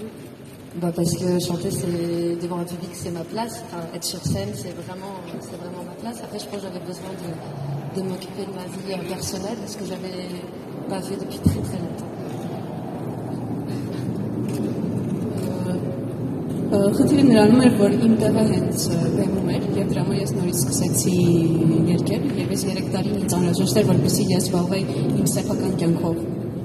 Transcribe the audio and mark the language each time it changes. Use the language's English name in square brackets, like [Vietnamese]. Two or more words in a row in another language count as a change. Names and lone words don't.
[French] Parce que chanter c'est devant un public c'est ma place, être sur scène c'est vraiment ma classe. Après, je pense que j'avais besoin de m'occuper de ma vie personnelle, ce que j'avais pas fait depuis très très longtemps. [Armenian] Խնդիրը նրանում էր, որ իմ տեղը հենց բեմում էր, եւ դրա համար ես նորից սկսեցի երգել, եւ այս 3 տարին ինձ անհրաժեշտ էր, որպեսզի ես զբաղվեի իմ սեփական կյանքով